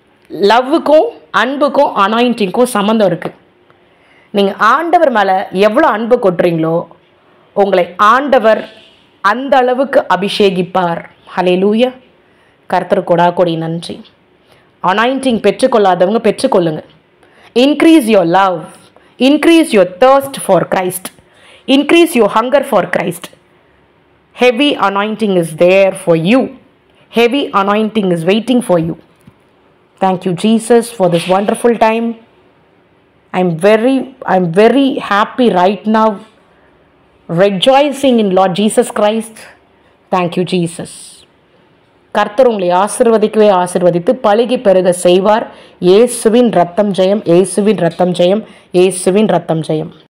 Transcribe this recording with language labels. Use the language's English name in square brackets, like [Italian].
[Tamil] லவ்வுக்கும் அன்புக்கும் அனாயிண்டிங்க்கும் சம்மந்தம் இருக்குது. நீங்கள் ஆண்டவர் மேலே எவ்வளோ அன்பு கொட்டுறீங்களோ உங்களை ஆண்டவர் அந்த அளவுக்கு அபிஷேகிப்பார். ஹல்லேலூயா. கர்த்தர் கொடாக்கொடி நன்றி. Anointing பெற்றுக்கொள்ளாதவங்க பெற்றுக்கொள்ளுங்க. [English] Increase your love. Increase your thirst for Christ. Increase your hunger for Christ. Heavy anointing is there for you. Heavy anointing is waiting for you. Thank you, Jesus, for this wonderful time. I'm very happy right now, rejoicing in Lord Jesus Christ. Thank you, Jesus. [Tamil] கர்த்தர் உங்களை ஆசீர்வதிக்கவே ஆசீர்வதித்து பலுகி பெருக செய்வார். இயேசுவின் ரத்தம் ஜெயம், இயேசுவின் ரத்தம் ஜெயம், இயேசுவின் ரத்தம் ஜெயம்.